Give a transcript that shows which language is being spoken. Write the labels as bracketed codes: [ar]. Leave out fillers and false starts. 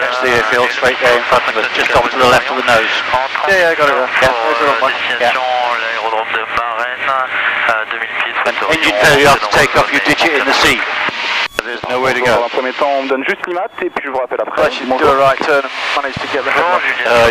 [en] That's the airfield straight there in front of us, just off to the left of the nose. Yeah, I got it. [fr] Destination, l'aérodrome de Varennes, 2000 pieds. [en] Engine failure, you have to take off, you ditch it in the sea. There's nowhere to go. [fr] Dans un premier temps, on me donne juste l'IMAT et puis je vous rappelle après. [en] I should do a right turn and manage to get the headline.